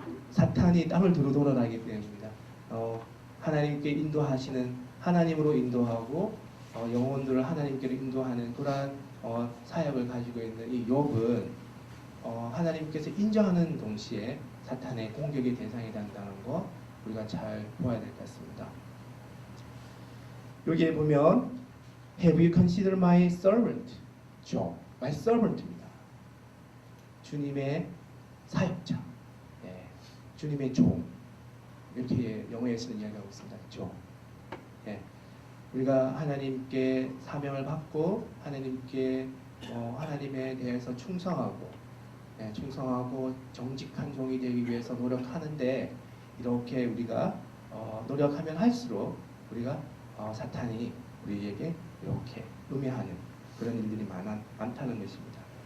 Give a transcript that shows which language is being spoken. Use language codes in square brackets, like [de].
[ko] 사탄이 땅을 두루 돌아다니기 때문입니다. 하나님께 인도하시는 하나님으로 인도하고 영혼들을 하나님께로 인도하는 그러한 사역을 가지고 있는 이 욥은 하나님께서 인정하는 동시에 사탄의 공격의 대상이 된다는 것 우리가 잘 보아야 될 것 같습니다. 여기에 보면 [en] Have you considered my servant? Job. My servant입니다. [ko] 주님의 사역자, 주님의 종 이렇게 영어에서는 이야기하고 있습니다. 종. 예. 우리가 하나님께 사명을 받고 하나님께 하나님에 대해서 충성하고 충성하고 정직한 종이 되기 위해서 노력하는데 이렇게 우리가 노력하면 할수록 우리가 사탄이 우리에게 이렇게 음해하는 그런 일들이 많다는 것입니다.